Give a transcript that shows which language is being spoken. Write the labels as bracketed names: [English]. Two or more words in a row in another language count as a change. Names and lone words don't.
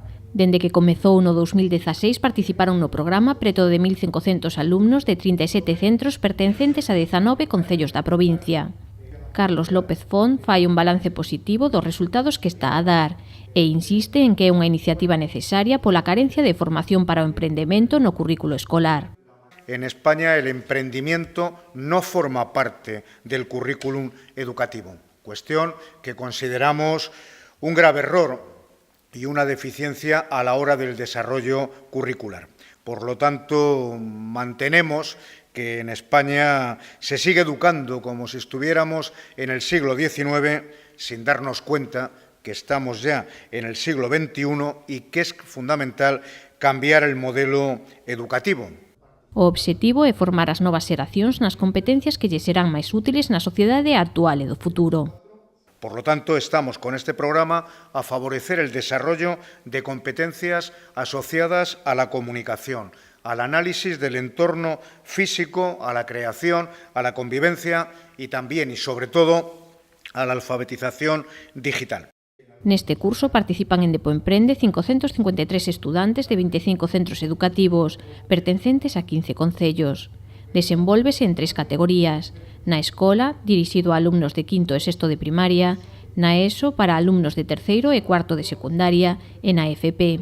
[Galician] Dende que comezou no 2016 participaron no programa preto de 1.500 alumnos de 37 centros pertencentes a 19 concellos da provincia. Carlos López Font fai un balance positivo dos resultados que está a dar e insiste en que é unha iniciativa necesaria pola carencia de formación para o emprendemento no currículo escolar. [Spanish] En España el emprendimiento no forma parte del currículum educativo, cuestión que consideramos un grave error y una deficiencia a la hora del desarrollo curricular. Por lo tanto, mantenemos que en España se sigue educando como si estuviéramos en el siglo XIX sin darnos cuenta que estamos ya en el siglo XXI y que es fundamental cambiar el modelo educativo. [Galician] O obxectivo é formar as novas xeracións nas competencias que lle serán máis útiles na sociedade actual e do futuro. [Spanish] Por lo tanto, estamos con este programa a favorecer el desarrollo de competencias asociadas a la comunicación, al análisis del entorno físico, a la creación, a la convivencia y también y sobre todo a la alfabetización digital. [Galician] Neste curso participan en Depo Emprende 553 estudantes de 25 centros educativos, pertencentes a 15 concellos. Desenvólvese en 3 categorías: na escola, dirixido a alumnos de quinto e sexto de primaria; na ESO, para alumnos de terceiro e cuarto de secundaria; e na FP.